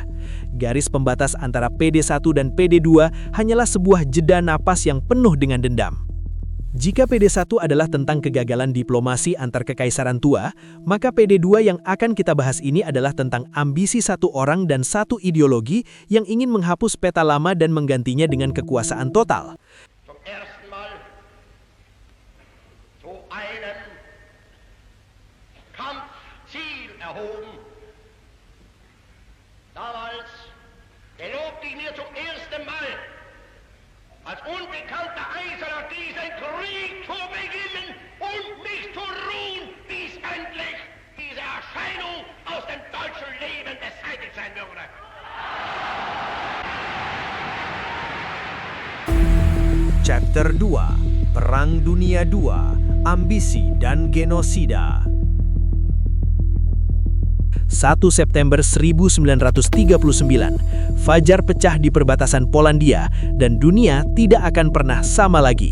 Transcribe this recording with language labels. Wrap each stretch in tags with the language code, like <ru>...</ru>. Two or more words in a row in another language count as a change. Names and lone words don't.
<id>Garis pembatas antara PD1 dan PD2 hanyalah sebuah jeda napas yang penuh dengan dendam. Jika PD1 adalah tentang kegagalan diplomasi antar kekaisaran tua, maka PD2 yang akan kita bahas ini adalah tentang ambisi satu orang dan satu ideologi yang ingin menghapus peta lama dan menggantinya dengan kekuasaan total.</id> <de>Zum ersten Mal zu einem Kampfziel erhoben. Damals gelobte ich mir zum ersten Mal als unbekannter Eiserner diesen Krieg zu beginnen und mich zu ruhen, bis endlich diese Erscheinung aus dem deutschen Leben beseitigt sein würde.</de> <id>Chapter 2, Perang Dunia II, Ambisi dan Genosida. 1 September 1939, fajar pecah di perbatasan Polandia dan dunia tidak akan pernah sama lagi.</id>